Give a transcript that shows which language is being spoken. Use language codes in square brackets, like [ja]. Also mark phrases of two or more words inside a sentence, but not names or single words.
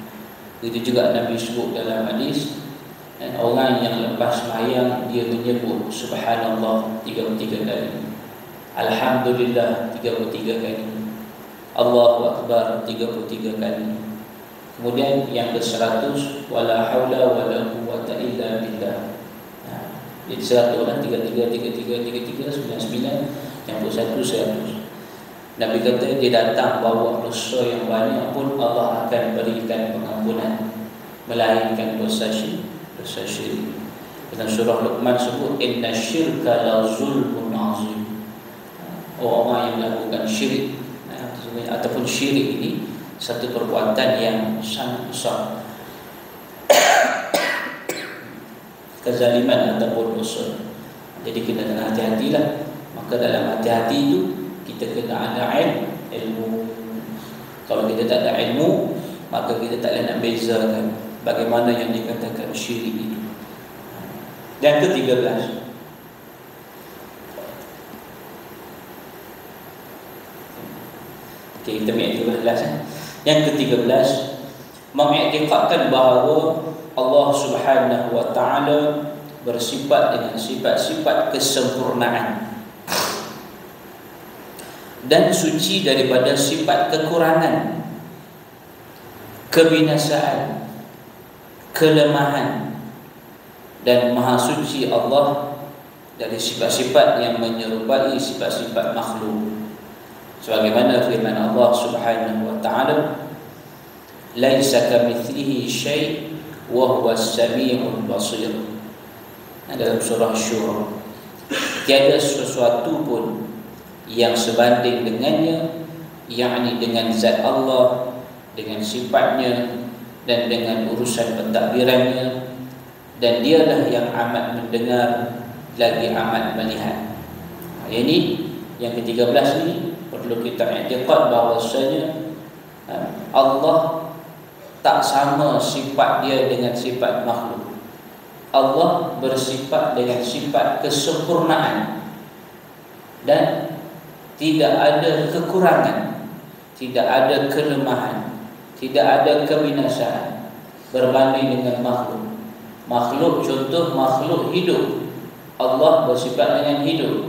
[ms] Itu juga Nabi sebut dalam hadis, dan orang yang lepas sembahyang dia menyebut Subhanallah 33 kali, Alhamdulillah 33 kali, [ar] الله أكبر [ms] 33 kali. Kemudian yang ke-100, [ar] ولا حول ولا قوة إلا بالله. [ms] Jadi 100 lah, 33, 99, campur 100. Nabi kata dia datang bawa dosa yang banyak pun Allah akan berikan pengampunan, melainkan dosa syirik. Dalam surah Luqman sebut, [ar] إن الشرك لظلم عظيم. [ms] Orang yang melakukan syirik ataupun syirik ini satu perbuatan yang sangat besar, kezaliman ataupun dosa. Jadi kita kena hati-hatilah. Maka dalam hati-hati itu kita kena ada ilmu. Kalau kita tak ada ilmu, maka kita tak boleh nak bezakan bagaimana yang dikatakan syirik itu. Dan ke-13, kita ambil 13. Yang ke-13, mengiktikadkan bahawa Allah [ar] سبحانه وتعالى [ms] bersifat dengan sifat-sifat kesempurnaan dan suci daripada sifat kekurangan, kebinasaan, kelemahan, dan maha suci Allah dari sifat-sifat yang menyerupai sifat-sifat makhluk. Sebagaimana firman Allah [ar] سبحانه وتعالى, ليس كمثله شيء وهو السميع البصير. [ms] Dalam surah Syura, tiada sesuatu pun yang sebanding dengannya, yakni dengan zat Allah, dengan sifatnya, dan dengan urusan pentadbirannya, dan dialah yang amat mendengar lagi amat melihat. Ini yang ke-13 ni perlu kita i'tiqad bahawasanya Allah tak sama sifat dia dengan sifat makhluk. Allah bersifat dengan sifat kesempurnaan dan tidak ada kekurangan, tidak ada kelemahan, tidak ada kebinasaan berbanding dengan makhluk. Makhluk, contoh makhluk hidup, Allah bersifat dengan hidup.